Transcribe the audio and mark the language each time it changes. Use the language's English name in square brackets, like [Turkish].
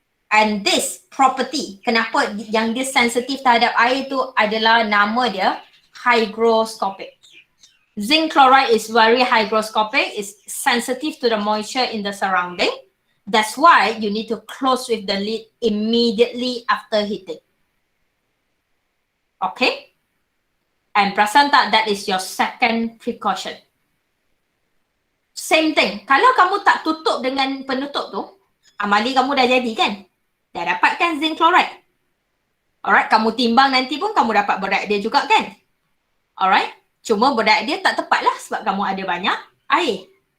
[English] And this property, [Malay] kenapa yang dia sensitif terhadap air tu adalah nama dia hygroscopic. [English] Zinc chloride is very hygroscopic, is sensitive to the moisture in the surrounding. That's why you need to close with the lid immediately after heating. Okay? And [Malay] perasan tak, [English] that is your second precaution. Same thing. [Malay] Kalau kamu tak tutup dengan penutup tu, amali kamu dah jadi kan? Dah dapatkan zinc chloride. Alright, kamu timbang nanti pun kamu dapat berat dia juga kan? Alright, cuma berat dia tak tepat lah sebab kamu ada banyak air.